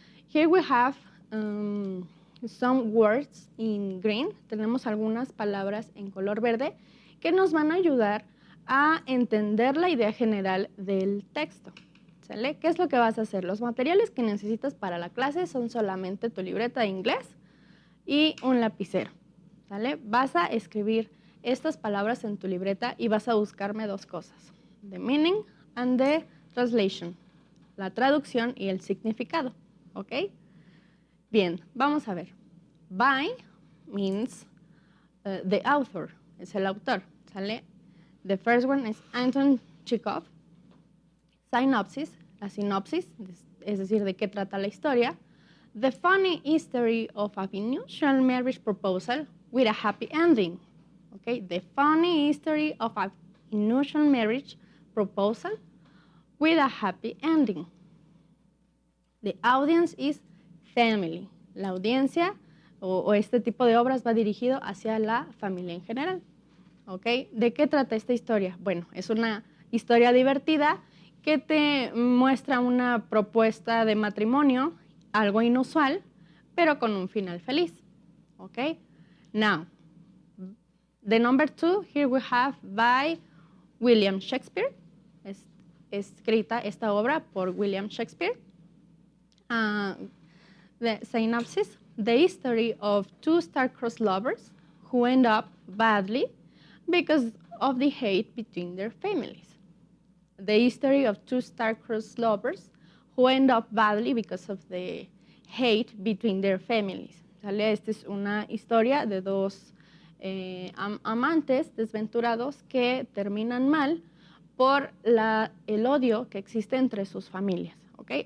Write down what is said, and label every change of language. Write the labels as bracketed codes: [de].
[en] Here we have some words in green. [es] Tenemos algunas palabras en color verde que nos van a ayudar a entender la idea general del texto. ¿Sale? ¿Qué es lo que vas a hacer? Los materiales que necesitas para la clase son solamente tu libreta de inglés y un lapicero. ¿Sale? Vas a escribir estas palabras en tu libreta y vas a buscarme dos cosas: [en] the meaning and the translation, [es] la traducción y el significado. ¿Ok? Bien, vamos a ver. [en] By means the author, [es] es el autor. ¿Sale? [en] The first one is Anton Chekhov. [es] Synopsis, la sinopsis, es decir, de qué trata la historia. [en] The funny history of a unusual marriage proposal with a happy ending. Okay, the funny history of a unusual marriage proposal with a happy ending. The audience is family. [es] La audiencia o este tipo de obras va dirigido hacia la familia en general. Okay. ¿De qué trata esta historia? Bueno, es una historia divertida que te muestra una propuesta de matrimonio, algo inusual, pero con un final feliz. [en] Okay. Now, the number two, here we have by William Shakespeare. [es] Es escrita esta obra por William Shakespeare. [en] The synopsis, the history of two star-crossed lovers who end up badly because of the hate between their families. The history of two star-crossed lovers who end up badly because of the hate between their families. [es] ¿Sale? Esta es una historia de dos amantes desventurados que terminan mal por el odio que existe entre sus familias. ¿Okay?